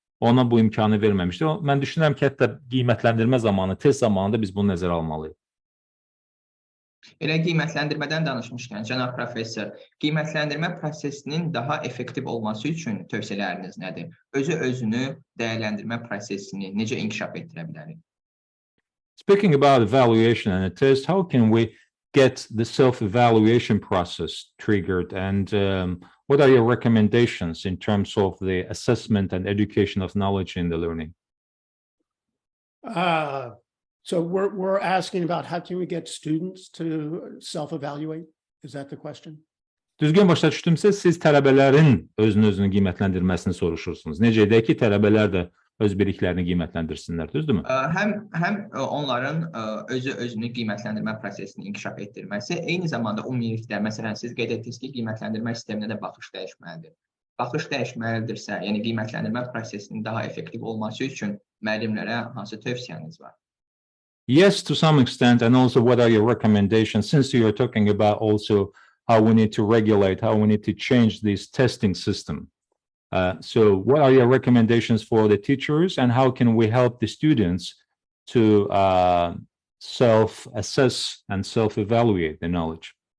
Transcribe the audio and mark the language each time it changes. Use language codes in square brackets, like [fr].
[az] ona bu imkanı verməmişdi. Mən düşünürəm ki, hətta qiymətləndirmə zamanı, test zamanında biz bunu nəzərə almalıyıq. Elə qiymətləndirmədən danışmışkən, cənab professor, qiymətləndirmə prosesinin daha effektiv olması üçün tövsiyələriniz nədir? Özünü dəyərləndirmə prosesini necə inkişaf etdirə bilərik? [en] Speaking about evaluation and a test, how can we get the self-evaluation process triggered, and what are your recommendations in terms of the assessment and education of knowledge in the learning? So we're asking about how can we get students to self-evaluate? Is that the question? [az] Düzgün başa düşdümsə, siz tələbələrin özünü qiymətləndirməsini soruşursunuz. Necə edək ki, tələbələr də öz biliklərini qiymətləndirsinlər, düzdürmü? Həm onların özünü qiymətləndirmə prosesini inkişaf etdirməsi, eyni zamanda ümumilikdə, məsələn, siz qeyd etdiniz ki, qiymətləndirmə sisteminə də baxış dəyişməlidir. Baxış dəyişməlidirsə, yəni qiymətləndirmə prosesinin daha effektiv olması üçün müəllimlərə hansı tövsiyəniz var? [en] Yes, to some extent, and also what are your recommendations, since you're talking about also how we need to regulate, how we need to change this testing system. So what are your recommendations for the teachers, and how can we help the students to self-assess and self-evaluate the knowledge?